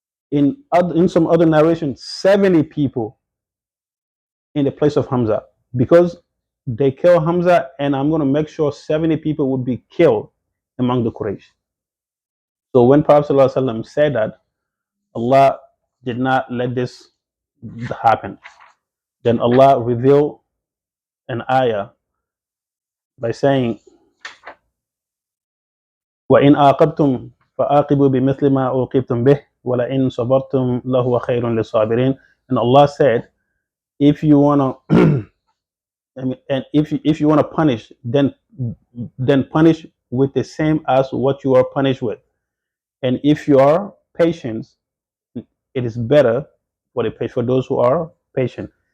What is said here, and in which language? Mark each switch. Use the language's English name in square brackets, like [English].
[English] In some other narration, 70 people in the place of Hamza, because they kill Hamza, and I'm going to make sure 70 people would be killed among the Quraysh. So when Prophet ﷺ said that, Allah did not let this happen. Then Allah revealed an ayah by saying, [Arabic] وَإِنْ آقَبْتُمْ فَآقِبُوا بِمِثْلِ مَا أُوقِبْتُمْ بِهِ وَلَئِنْ صَبَرْتُمْ لَهُوَ خَيْرٌ لِلصَّابِرِينَ. [English] And Allah said, if you wanna, and if you wanna punish, then punish with the same as what you are punished with. And if you are patient, it is better for those who are patient.